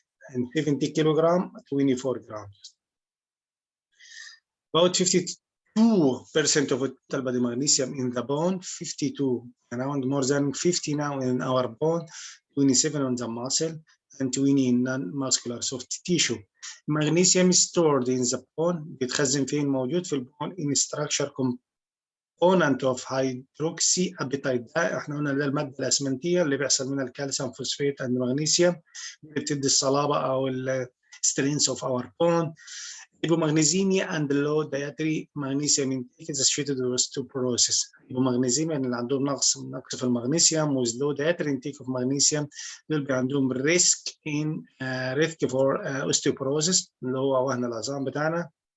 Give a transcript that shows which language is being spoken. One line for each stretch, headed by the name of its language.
English: And 70 kilogram, 24 grams. About 52% of total body magnesium in the bone, 52, around more than 50 now in our bone, 27 on the muscle, and 20 in non-muscular soft tissue. Magnesium is stored in the bone.
Arabic: بيتخزن فين؟ موجود في البون
English: in structure component of hydroxy apatite.
Arabic: ده احنا قلنا ده المادة الأسمنتية اللي بيحصل منها الكالسيوم فوسفات
English: and
Arabic: المغنيسيوم بتدي الصلابة أو
English: strength of our bone. Hypomagnesemia and low dietary magnesium intake is associated with osteoporosis.
Arabic: Hypomagnesemia اللي عندهم نقص في المغنيسيوم
English: with low dietary intake of magnesium
Arabic: دول بيبقى عندهم
English: risk for osteoporosis
Arabic: اللي هو وهن العظام بتاعنا.